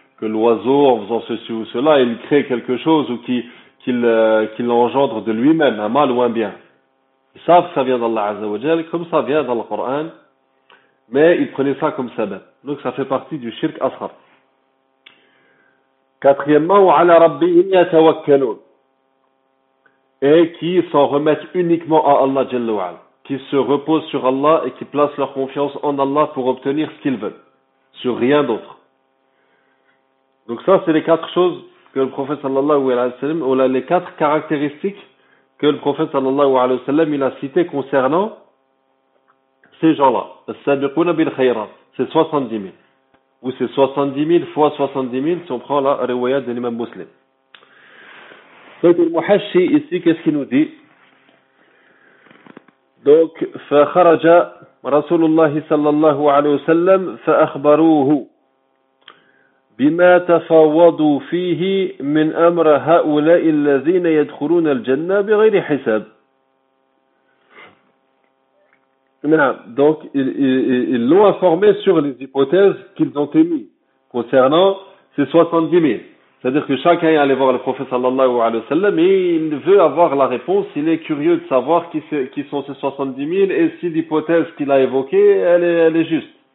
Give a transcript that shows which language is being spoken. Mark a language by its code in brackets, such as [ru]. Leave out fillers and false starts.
[fr] que l'oiseau, en faisant ceci ou cela, il crée quelque chose ou qu'il engendre de lui-même, un mal ou un bien. Ils savent que ça vient d'Allah Azza wa Jal, comme ça vient dans le Coran, mais ils prenaient ça comme sabab. Donc ça fait partie du shirk asghar. [ar] Quatrièmement, وَعَلَى رَبِّهِمْ يَتَوَكَّلُونَ. [fr] Et qui s'en remettent uniquement à Allah Jalla wa Ala, qui se reposent sur Allah et qui placent leur confiance en Allah pour obtenir ce qu'ils veulent, sur rien d'autre. Donc ça, c'est les quatre choses que le prophète sallallahu alayhi wa sallam, ou là, les quatre caractéristiques que le prophète sallallahu alayhi wa sallam, il a cité concernant ces gens-là. [ar] As-sabiquna bil khayrat, [fr] c'est 70 000. Ou c'est 70 000 fois 70 000 si on prend la riwaya de l'imam muslim. Donc le muhashi ici, qu'est-ce qu'il nous dit? [ar] Donc, fa kharaja rasulullah sallallahu alayhi wa sallam fa akhbaruhu. بما تفاوضوا فيه من أمر هؤلاء الذين يدخلون الجنة بغير حساب. نعم. [fr] Donc ils l'ont informé sur les hypothèses qu'ils ont émises concernant ces 70 000. C'est-à-dire que chacun est allé voir le prophète sallallahu alayhi wa sallam et il veut avoir la réponse. Il est curieux de savoir qui sont ces 70 000 et si l'hypothèse qu'il a évoquée elle est juste.